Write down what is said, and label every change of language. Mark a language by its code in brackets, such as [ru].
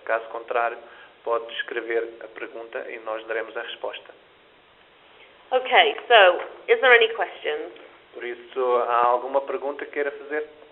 [pt] Caso contrário, pode escrever a pergunta e nós daremos a resposta. [en] Okay, so, is there any questions? [pt] Por isso, há alguma pergunta que queira fazer?